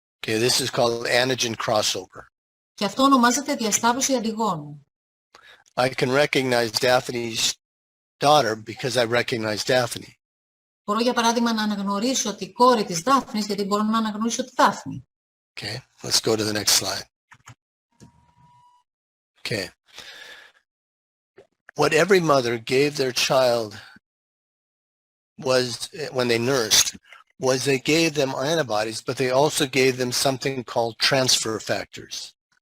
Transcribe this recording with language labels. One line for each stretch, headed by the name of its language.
English: Okay, this is called antigen crossover.
Greek: Και αυτό ονομάζεται διασταύρωση αντιγόνου.
English: I can recognize Daphne's daughter because I recognize Daphne.
Greek: Μπορώ για παράδειγμα να αναγνωρίσω τη κόρη της Δάφνης, γιατί μπορώ να αναγνωρίσω τη Δάφνη.
English: Okay, let's go to the next slide. Okay. What every mother gave their child was, when they nursed, was they gave them antibodies, but they also gave them something called transfer factors.